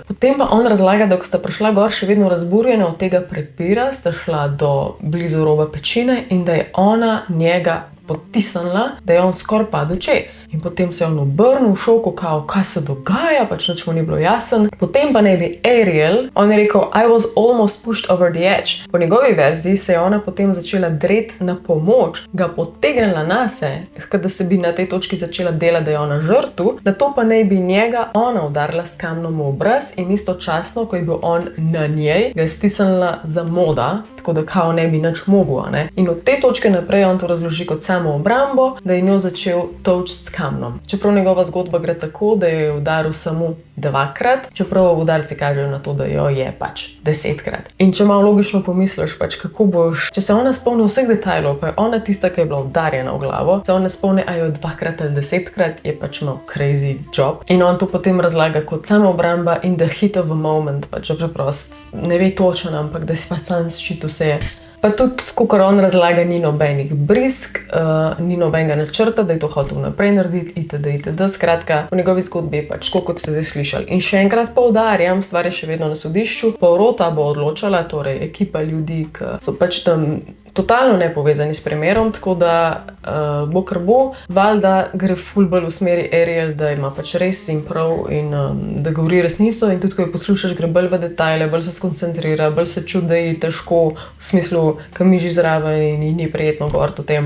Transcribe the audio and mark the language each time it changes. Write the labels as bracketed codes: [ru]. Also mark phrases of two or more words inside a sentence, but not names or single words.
[sl] Potem pa on razlaga, da ko sta prišla gor še vedno razburjena od tega prepira, sta šla do blizu roba pečine in da je ona njega potisnila, da je on skoraj padel čez. In potem se je on obrnil v šoku, kao, kaj se dogaja, pač nič mu ni bilo jasen. Potem pa ne bi Ariel, on je rekel, [en] I was almost pushed over the edge. [sl] Po njegovi verziji se je ona potem začela dreti na pomoč, ga potegnila nase, da se bi na tej točki začela delati, da je ona žrtev, na to pa ne bi njega ona udarila s kamnom v obraz in istočasno, ko je bil on na njej, ga je stisnila za moda, tako da kao ne bi nič mogel, ne. In od te točke naprej on to razloži kot samo obrambo, da je njo začel tolči s kamnom. Čeprav njegova zgodba gre tako, da jo je udaril samo 2-krat, čeprav udarci kažejo na to, da jo je pač 10-krat. In če malo logično pomisliš, pač kako boš, če se ona spomni vseh detajlov, pa je ona tista, ki je bila udarjena v glavo, se ona spomni, a jo 2-krat ali 10-krat, je pač malo [en] crazy job. [sl] In on to potem razlaga kot samo obramba [en] in the heat of a moment, [sl] pač preprost, ne ve točen, ampak da si pač sam ščitil se je. Pa tudi, kakor on razlaga, ni nobenih brisk, ni nobenega načrta, da je to hotel naprej narediti, itd. Skratka, v njegovi zgodbi je pač, kot ste zdaj slišali. In še enkrat poudarjam, stvar je še vedno na sodišču, porota bo odločala, torej ekipa ljudi, ki so pač tam totalno nepovezani s primerom, tako da bo kar bo, valjda gre ful bolj v smeri Ariel, da ima pač res in prav in da govori resnico in tudi, ko jo poslušaš, gre bolj v detajle, bolj se skoncentrira, bolj se čudi, da je težko, v smislu, ka miži zraven in ni prijetno govoriti o tem.